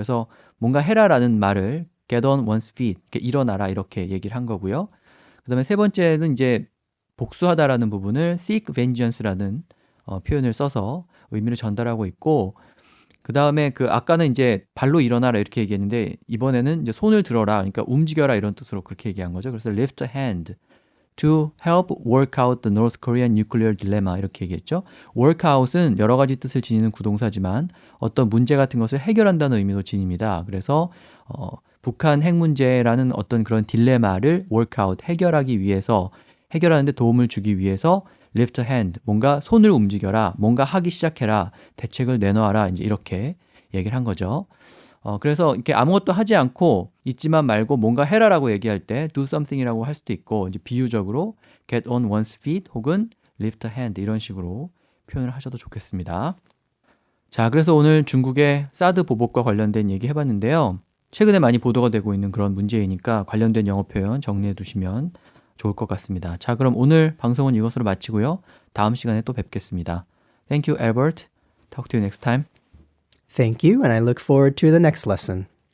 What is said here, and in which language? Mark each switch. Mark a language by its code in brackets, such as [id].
[ko] 그래서 뭔가 해라라는 말을 get on one's feet, 이렇게 일어나라 이렇게 얘기를 한 거고요. 그 다음에 세 번째는 이제 복수하다라는 부분을 seek vengeance 라는 표현을 써서 의미를 전달하고 있고 그 다음에 그 아까는 이제 발로 일어나라 이렇게 얘기했는데 이번에는 이제 손을 들어라 그러니까 움직여라 이런 뜻으로 그렇게 얘기한 거죠. [en] 그래서 lift a hand to help work out the North Korean nuclear dilemma 이렇게 얘기했죠. [ko] work out은 여러 가지 뜻을 지니는 구동사지만 어떤 문제 같은 것을 해결한다는 의미도 지닙니다. 그래서 북한 핵 문제라는 어떤 그런 딜레마를 work out, 해결하기 위해서 해결하는 데 도움을 주기 위해서 lift a hand, 뭔가 손을 움직여라, 뭔가 하기 시작해라, 대책을 내놓아라 이제 이렇게 얘기를 한 거죠. 그래서 이렇게 아무것도 하지 않고 있지만 말고 뭔가 해라라고 얘기할 때 do something 이라고 할 수도 있고 이제 비유적으로 get on one's feet 혹은 lift a hand 이런 식으로 표현을 하셔도 좋겠습니다. 자, 그래서 오늘 중국의 사드 보복과 관련된 얘기 해봤는데요. 최근에 많이 보도가 되고 있는 그런 문제이니까 관련된 영어 표현 정리해 두시면 좋을 것 같습니다. 자, 그럼 오늘 방송은 이것으로 마치고요. 다음 시간에 또 뵙겠습니다. [en] Thank you, Albert. Talk to you next time. Thank you, and I look forward to the next lesson.